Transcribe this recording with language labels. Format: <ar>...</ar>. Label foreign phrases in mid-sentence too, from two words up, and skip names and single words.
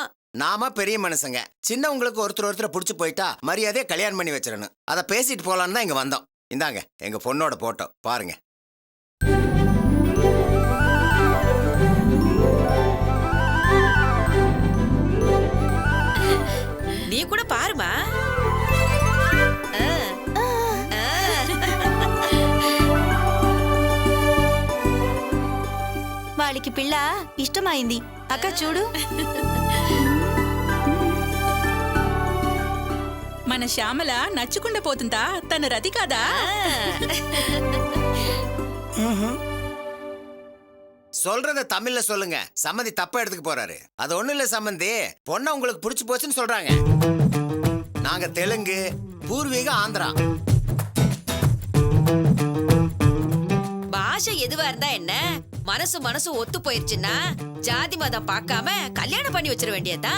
<ta>நாம பெரிய மனுஷங்க, சின்னவங்களுக்கு ஒருத்தர் புடிச்சு போயிட்டா மரியாதையா கல்யாணம் பண்ணி வச்சிடணும். அதை பேசிட்டு போலான்னு தான் இங்க வந்தோம். இந்தாங்க எங்க பொண்ணோட போட்டோ பாருங்க. நீ கூட பாருமா.</ta> <te>వాళ్ళకి పిల్ల ఇష్టమైంది. అక్క చూడు. మన శ్యామల నచ్చుకుండా పోతుందా? తన రతి కాదా?</te> <ta>சொல்றத தமிழ்ல சொல்லுங்க. சம்மந்தி தப்பா எடுத்துக்க போறாரு. அது ஒண்ணு இல்ல சம்மந்தி, பொண்ணை உங்களுக்கு பிடிச்சு போச்சுன்னு சொல்றாங்க. நாங்க தெலுங்கு, பூர்வீக ஆந்திரா. பாஷை எதுவா இருந்தா என்ன, மனசு ஒத்து போயிருச்சுன்னா ஜாதி மதம் பார்க்காம கல்யாணம் பண்ணி வச்சிட வேண்டியதுதான்.</ta>